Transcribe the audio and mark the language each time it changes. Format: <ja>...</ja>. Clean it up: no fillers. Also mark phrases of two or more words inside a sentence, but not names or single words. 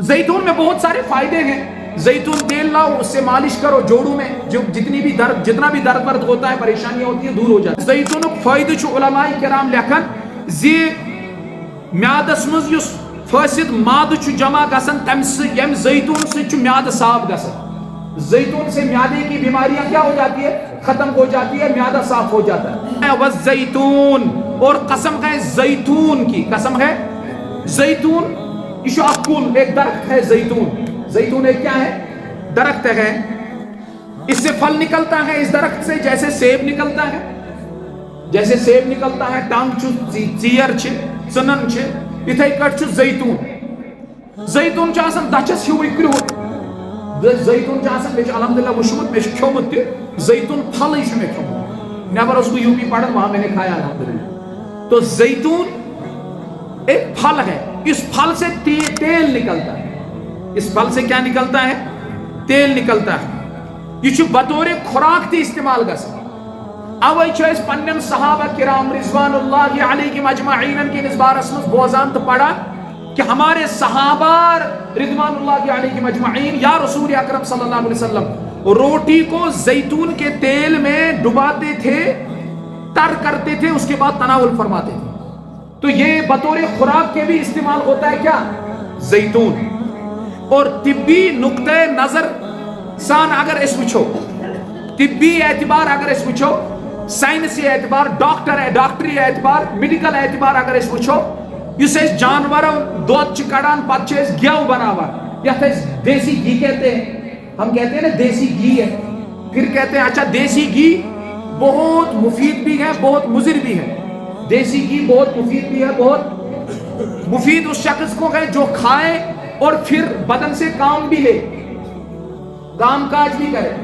<ur>زیتون میں بہت سارے فائدے ہیں. زیتون تیل لاؤ, اس سے مالش کرو جوڑوں میں, جو جتنا بھی درد ورد ہوتا ہے, پریشانیاں ہوتی ہیں, دور ہو جاتی ہے.</ur> <ks>زیتونک فائدہ چھُ علماء کرام لکھن زِ میادس مز یُس فاسد مادہ چھُ جمع گژھان یم زیتون سے چھُ میادہ صاف گژھان.</ks> <ur>زیتون سے میادے کی بیماریاں کیا ہو جاتی ہے, ختم ہو جاتی ہے, میادہ صاف ہو جاتا ہے. والزیتون, اور قسم ہے زیتون کی, قسم ہے زیتون, یہ کل ایک درخت ہے زیتون. زیتون ایک کیا ہے, درخت ہے. اس سے پھل نکلتا ہے اس درخت سے, جیسے سیب نکلتا ہے, جیسے سیب نکلتا ہے,</ur> <ks>ٹنگ چھ, ژیر چھ, ژنن چھ, اتھے کٹ چھ زیتون. زیتون چھ آسان دچھس ہیوے کرٛہُن. زیتون چھ آسان, مےٚ چھُ الحمدللہ وٕچھمُت, مےٚ چھُ کھیوٚمُت تہِ زیتون پھلٕے چھُ مےٚ کھیوٚمُت. نیبر اوسُس بہٕ یوٗ پی پڑھان,</ks> <ur>وہاں میں نے کھایا الحمدللہ. تو زیتون ایک پھل ہے, اس پھل سے تیل نکلتا ہے. اس پھل سے کیا نکلتا ہے, تیل نکلتا ہے.</ur> <ks>یہ چھُ بطور خوراک تہِ استعمال گژھان. اوے چھِ أسۍ پننٮ۪ن</ks> <ur>صحابہ کرام</ur> <ar>رضوان اللہ علیہم اجمعین</ar> <ur>کے اس</ur> <ks>بارس میں بوزان</ks> <ur>تو پڑھا کہ ہمارے صحابہ</ur> <ar>رضوان اللہ علیہم اجمعین</ar> <ur>یا رسول اکرم</ur> <ar>صلی اللہ علیہ وسلم</ar> <ur>روٹی کو زیتون کے تیل میں ڈباتے تھے, تر کرتے تھے, اس کے بعد تناول فرماتے تھے. تو یہ بطور خوراک کے بھی استعمال ہوتا ہے کیا, زیتون.</ur> <ks>اور طبی نقطۂ نظر سان اگر اس وچھو, طبی اعتبار اگر اس وچھو, سائنسی اعتبار, ڈاکٹری اعتبار, میڈیکل اعتبار اگر اس وچھو, اس جانوروں دودھ کڑان پتہ گیو بناوان, یتھ</ks> <ur>دیسی گھی کہتے ہیں. ہم کہتے ہیں نا دیسی گھی ہے, پھر کہتے ہیں اچھا دیسی گھی بہت مفید بھی ہے, بہت مضر بھی ہے. دیسی گھی بہت مفید بھی ہے, بہت مفید اس شخص کو ہے جو کھائے اور پھر بدن سے کام بھی لے, کام کاج بھی کرے.</ur>